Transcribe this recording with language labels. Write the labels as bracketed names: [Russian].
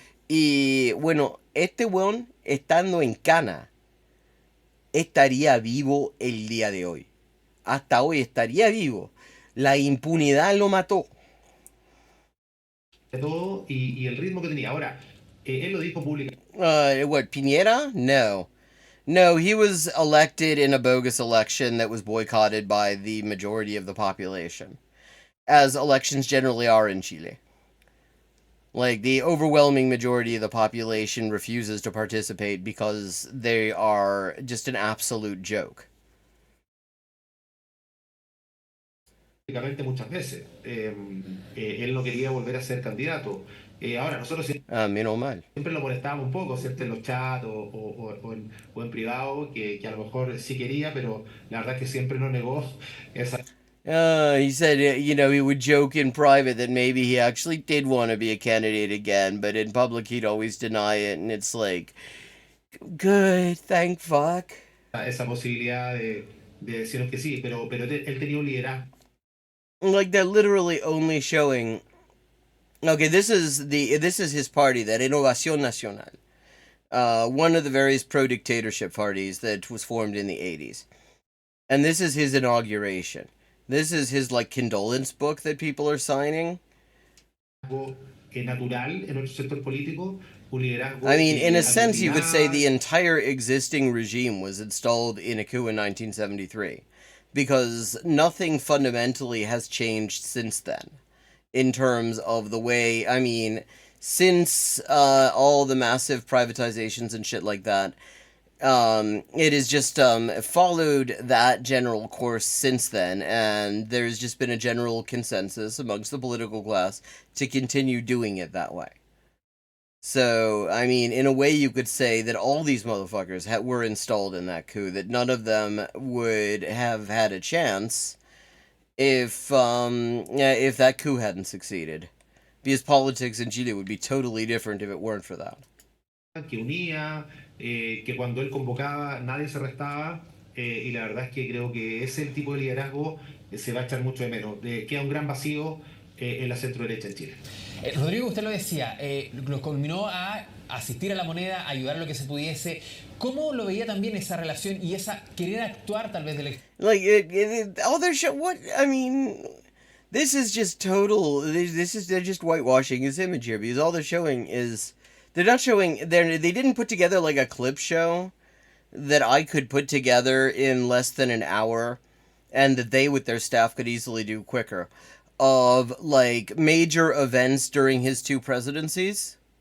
[Spanish] Y bueno, este weón, estando en cana, estaría vivo el día de hoy. Hasta hoy estaría vivo. La impunidad lo mató. Todo y el ritmo que tenía. Ahora, él lo dijo públicamente. [English] What, Piñera? No. No, he was elected in a bogus election that was boycotted by the majority of the population, as elections generally are in Chile. Like, the overwhelming majority of the population refuses to participate because they are just an absolute joke. [Spanish] Muchas veces. Él no quería volver a ser candidato. Ahora, nosotros Menos mal. siempre lo molestábamos un poco, ¿cierto? En los chats o en privado, que a lo mejor sí quería, pero la verdad es que siempre nos negó esa. [English] He said, he would joke in private that maybe he actually did want to be a candidate again, but in public he'd always deny it, and it's like, good, thank fuck. [Spanish] Esa posibilidad de decirnos que sí, pero él tenía un liderazgo. [English] Like, they're literally only showing. Okay, this is his party, that Renovación Nacional, one of the various pro-dictatorship parties that was formed in the 80s, and this is his inauguration. This is his like condolence book that people are signing. [Spanish] Natural en nuestro sector político, un liderazgo. [English] I mean, in a sense, you could say the entire existing regime was installed in a coup in 1973. Because nothing fundamentally has changed since then, in terms of the way, I mean, since all the massive privatizations and shit like that, it has just followed that general course since then, and there's just been a general consensus amongst the political class to continue doing it that way. So, I mean, in a way, you could say that all these motherfuckers were installed in that coup, that none of them would have had a chance if that coup hadn't succeeded. Because politics in Chile would be totally different if it weren't for that. [Spanish] que unía, que cuando él convocaba nadie se restaba, y la verdad es que creo que ese tipo de liderazgo se va a echar mucho de menos. Queda un gran vacío en la centro derecha en Chile. Rodrigo, usted lo decía, lo culminó a asistir a la moneda, a ayudar lo que se pudiese. ¿Cómo lo veía también esa relación y esa querer actuar tal vez del [English] All their show. What I mean, this is just total. They're just whitewashing his image here, because all they're showing is they're not showing. They didn't put together like a clip show that I could put together in less than an hour, and that they with their staff could easily do quicker, of like major events during his two presidencies.